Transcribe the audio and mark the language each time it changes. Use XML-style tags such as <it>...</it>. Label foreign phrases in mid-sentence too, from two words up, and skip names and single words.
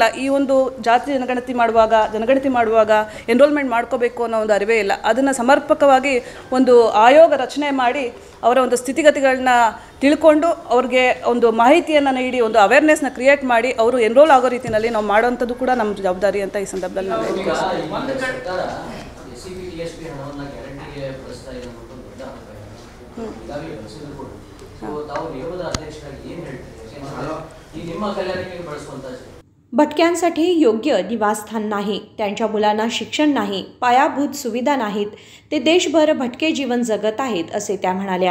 <kn>ಈ ಒಂದು ಜಾತಿ ಜನಗಣತಿ ಮಾಡುವಾಗ ಎನ್ರೋಲ್ಮೆಂಟ್ ಮಾಡ್ಕೋಬೇಕು ಅನ್ನೋ ಒಂದು ಅರಿವೇ ಇಲ್ಲ. ಅದನ್ನು ಸಮರ್ಪಕವಾಗಿ ಒಂದು ಆಯೋಗ ರಚನೆ ಮಾಡಿ ಅವರ ಒಂದು ಸ್ಥಿತಿಗತಿಗಳನ್ನ ತಿಳ್ಕೊಂಡು ಅವ್ರಿಗೆ ಒಂದು ಮಾಹಿತಿಯನ್ನು ನೀಡಿ ಒಂದು</kn> <en>awareness create</en> <kn>ಮಾಡಿ ಅವರು ಎನ್ರೋಲ್ ಆಗೋ ರೀತಿಯಲ್ಲಿ ನಾವು ಮಾಡೋವಂಥದ್ದು ಕೂಡ ನಮ್ಮ ಜವಾಬ್ದಾರಿ ಅಂತ ಈ ಸಂದರ್ಭದಲ್ಲಿ ನಾವು ಹೇಳ್ತೀವಿ.</kn> <mr>भटक्यांसाठी योग्य निवासस्थान नाही, त्यांच्या मुलांना शिक्षण नाही, पायाभूत सुविधा नाहीत, ते देशभर भटके जीवन जगत आहेत असे त्या म्हणाल्या.</mr>